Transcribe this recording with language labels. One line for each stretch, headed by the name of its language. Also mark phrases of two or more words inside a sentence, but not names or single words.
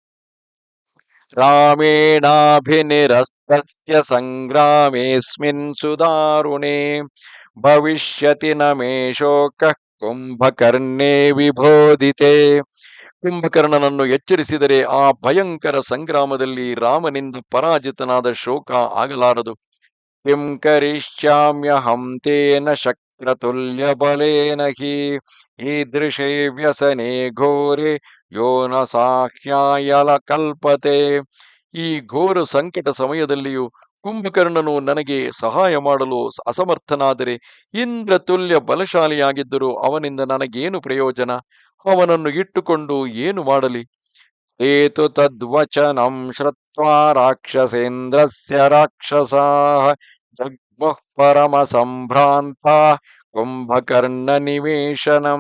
Sanskrit: ರಾಮೇಣಾಭಿನಿರಸ್ತಸ್ಯ ಸಂಗ್ರಾಮೇಸ್ಮಿನ್ ಸುದಾರುಣೇ ಭವಿಷ್ಯತಿ ನ ಮೇ ಶೋಕಃ ಕುಂಭಕರ್ಣೇ ವಿಬೋಧಿತೆ.
Kannada: ಕುಂಭಕರ್ಣನನ್ನು ಎಚ್ಚರಿಸಿದರೆ ಆ ಭಯಂಕರ ಸಂಗ್ರಾಮದಲ್ಲಿ ರಾಮನಿಂದ ಪರಾಜಿತನಾದ ಶೋಕ ಆಗಲಾರದು.
Sanskrit: ಕಿಂ ಕರಿಷ್ಯಾಮ್ಯಹಂ ತೇನ ಶಕ್ರತುಲ್ಯ ಬಲೇನ ಹಿ ಈದೃಶೇ ವ್ಯಸನೆ ಘೋರೆ ಯೋ ನ ಸಾಹ್ಯಾಯಲ ಕಲ್ಪತೆ.
Kannada: ಈ ಘೋರ ಸಂಕಟ ಸಮಯದಲ್ಲಿಯೂ ಕುಂಭಕರ್ಣನು ನನಗೆ ಸಹಾಯ ಮಾಡಲು ಅಸಮರ್ಥನಾದರೆ, ಇಂದ್ರ ತುಲ್ಯ ಬಲಶಾಲಿಯಾಗಿದ್ದರೂ ಅವನಿಂದ ನನಗೇನು ಪ್ರಯೋಜನ? ಅವನನ್ನು ಇಟ್ಟುಕೊಂಡು ಏನು ಮಾಡಲಿ?
Sanskrit: ಏತು ತದ್ವಚನಂ ಶ್ರುತ್ವಾ ರಾಕ್ಷಸೇಂದ್ರಸ್ಯ ರಾಕ್ಷಸಾಃ ಜಗ್ಮುಃ ಪರಮ ಸಂಭ್ರಾಂತಾ ಕುಂಭಕರ್ಣ ನಿವೇಶನಂ.